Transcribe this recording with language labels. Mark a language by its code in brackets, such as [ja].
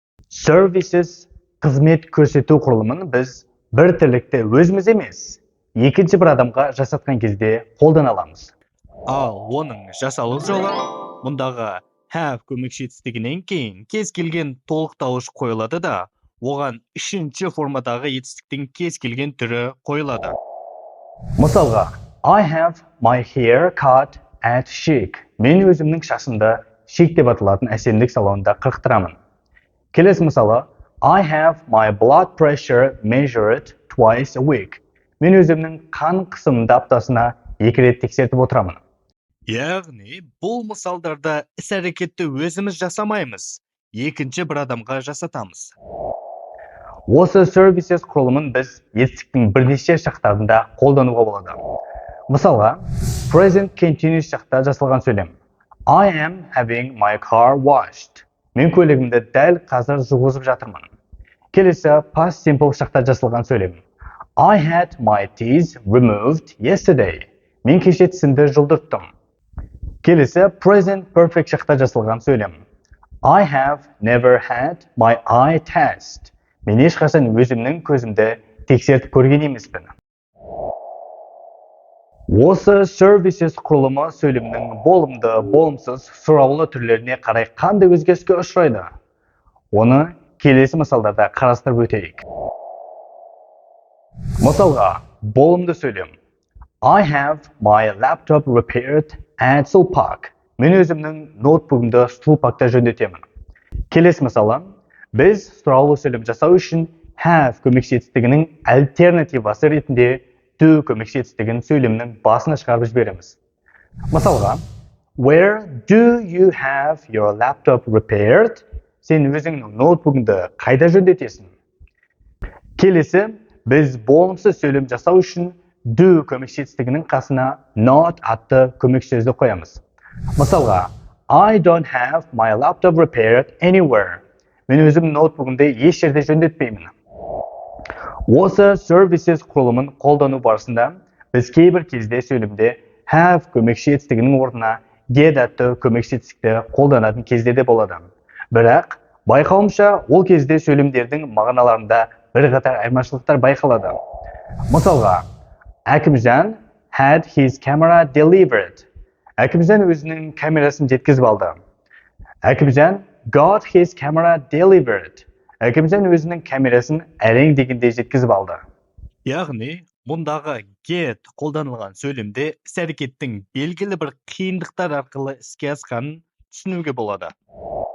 [kk] Services қызмет көрсету құрылымын біз бір тірлікті өзіміз емес, екінші бір адамға жасатқан кезде қолдана аламыз. Ал оның жасалу жолы мұндағы have көмекші етістігінен кейін кез келген толықтауыш қойылады да, оған үшінші формадағы етістіктің кез келген түрі қойылады. [en] Мысалға, I have my hair cut at Chic. [kk] Мен өзімнің шашымды Chic деп аталатын әсемдік салонында қырықтырамын. Келесі мысалы, [en] I have my blood pressure measured twice a week. [kk] Мен өзімнің қан қысымымды аптасына 2 рет тексертіп отырамын. Яғни, бұл мысалдарда іс-әрекетті өзіміз жасамаймыз, екінші бір адамға жасатамыз. Осы services құрылымын біз етістіктің бірнеше шақтарында қолдануға болады. Мысалға, present continuous шақта жасалған сөйлем. [en] I am having my car washed. [kk] Мен көлігімді дәл қазір жуғызып жатырмын. Келесі past simple шақта жасалған сөйлем. [en] I had my teeth removed yesterday. [kk] Мен кеше тісімді жұлдырттым. Келесі present perfect шақта жасалған сөйлем. [en] I have never had my eye test. [kk] Мен ешқашан өзімнің көзімді тексертіп көрген емеспін. Осы services құрылымы сөйлемнің болымды, болымсыз, сұраулы түрлеріне қарай қандай өзгеріске ұшырайды? Оны келесі мысалдарда қарастырып өтейік. Мысалға, болымды сөйлем. [en] I have my laptop repaired at Sulpak. [kk] Мен өзімнің ноутбугымды Sulpakта жөндетемін. Келесі мысалы, біз сұраулы сөйлем жасау үшін have көмекші етістігінің альтернативасы ретінде do көмекші етістігін сөйлемнің басына шығарып жібереміз. [en] Мысалға, where do you have your laptop repaired? [kk] Сен өзіңнің ноутбугыңды қайда жөндетесің? Келесі, біз болымсыз сөйлем жасау үшін do көмекші етістігінің қасына not атты көмекші сөзді қоямыз. [en] Мысалға, I don't have my laptop repaired anywhere. [kk] Мен өзім ноутбугымды еш жерде жөндетпеймін. Осы services құрылымын қолдану барысында біз кейбір кезде сөйлемде have көмекші етістігінің орнына get атты көмекші етістікті қолданатын кезде де болады. Бірақ байқауымша ол кезде сөйлемдердің мағыналарында бірқатар айырмашылықтар байқалады. [en] Мысалға, Әкімжан had his camera delivered. [kk] Әкімжан өзінің камерасын жеткізіп алды. [en] Әкімжан got his camera delivered. [kk] Әкімжан өзінің камерасын әрең дегенде жеткізіп алды. Яғни, мұндағы get қолданылған сөйлемде іс-әрекеттің белгілі бір қиындықтар арқылы іске асқанын түсінуге болады.